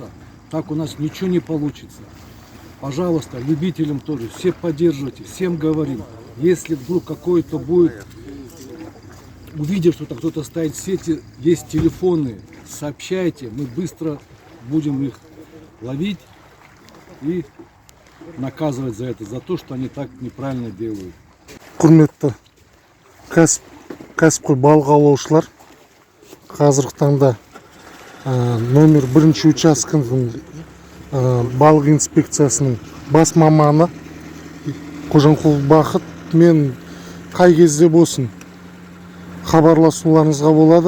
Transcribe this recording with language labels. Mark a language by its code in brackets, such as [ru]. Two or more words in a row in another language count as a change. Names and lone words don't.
[ru] Так у нас ничего не получится. Пожалуйста, любителям тоже, все поддерживайте, всем говорим, если вдруг какой-то будет, увидев, что кто-то ставит сети, есть телефоны, сообщайте, мы быстро будем их ловить и наказывать за это, за то, что они так неправильно делают. [kk] Құрметті кәсіпқой балық аулаушылар, қазіргі таңда номер 1-ші учаскенің балық инспекциясының бас маманы Қожанқұлов Бақыт мен қай кезде болсын хабарласуларыңызға болады.